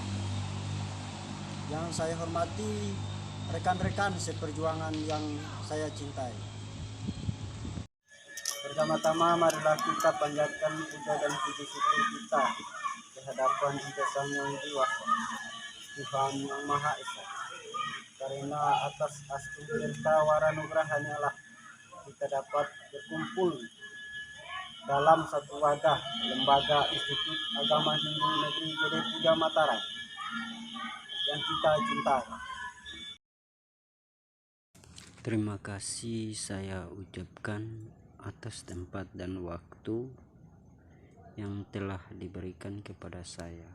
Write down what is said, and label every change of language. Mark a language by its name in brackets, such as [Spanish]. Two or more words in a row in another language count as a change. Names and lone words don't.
[Indonesian] Yang saya hormati rekan-rekan seperjuangan yang saya cintai. Pertama-tama marilah kita panjatkan puja dan puji syukur kita kehadapan Ida Sang Yang Dewasa, Tuhan Yang Maha Esa. Karena atas astu tirta waranugrahanya lah kita dapat berkumpul dalam satu wadah lembaga Institut Agama Hindu Negeri Gede Puja Mataram yang kita cintai. Terima kasih saya ucapkan atas tempat dan waktu yang telah diberikan kepada saya.